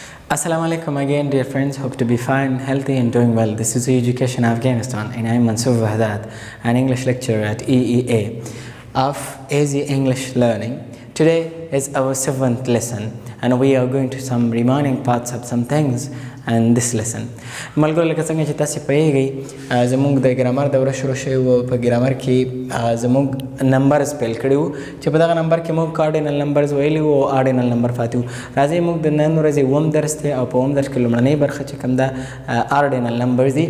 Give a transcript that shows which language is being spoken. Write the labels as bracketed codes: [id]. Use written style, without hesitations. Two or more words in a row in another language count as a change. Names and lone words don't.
[en] Assalamu alaikum again, dear friends. Hope to be fine, healthy, and doing well. This is Education Afghanistan, and I am Mansoor Wahdat, an English lecturer at EEA of Easy English Learning. Today is our 7th lesson, and we are going to some remaining parts of some things and this lesson. [ps] ملګرو لکه څنګه چې تاسې پوهیږئ زموږ د ګرامر دوره شروع شوې وه. په ګرامر کې زموږ نمبرز پیل کړي وو چې په دغه نمبر کې موږ [en] cardinal numbers [ps] ویلي وو او [en] ordinal number [ps] پاتې وو. راځئ موږ د نن ورځې اووم درس دی او په اووم درس کې لومړنۍ برخه چې کوم ده [en] ordinal numbers [ps] دي.